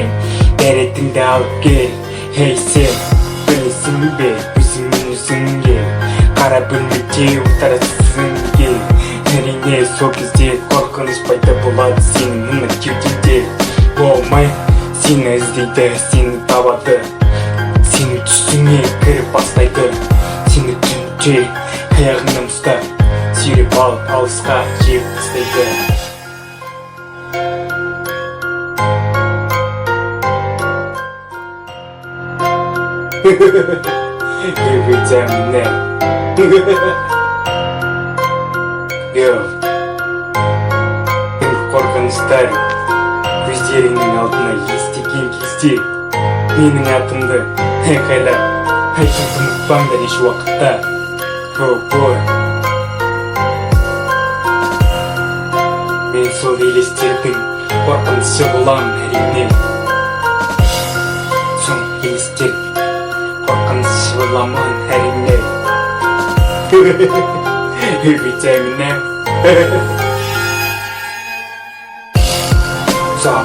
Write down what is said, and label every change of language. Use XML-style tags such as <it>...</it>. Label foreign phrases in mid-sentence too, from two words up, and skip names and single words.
<kk>дәретіңді алып кел Ей сен, білесің бе өзіңнің өзіңге Қара бөлмеде отырасың кел Әрине сол кезде қорқыныш пайда болады сенің мына кеудеде болмай сені іздейді, сені табады Сені түсіңе кіріп бастайды Сені түнде аяғыңнан ұстап сүйреп алып алысқа жеп тастайды</kk> <en>Every time now Yo</en> <kk>Түнгі қорқыныштар көздеріңнің алдына естіген кезде менің атымды айқайлап айтуды ұмытпаңдар еш уақытта</kk> <en>Oh boy</en> <kk>Мен сол елестердің қорқынышы боламын әрине Сол елестер қорқынышы боламын әрине</kk> <en>Every time now Stop</en>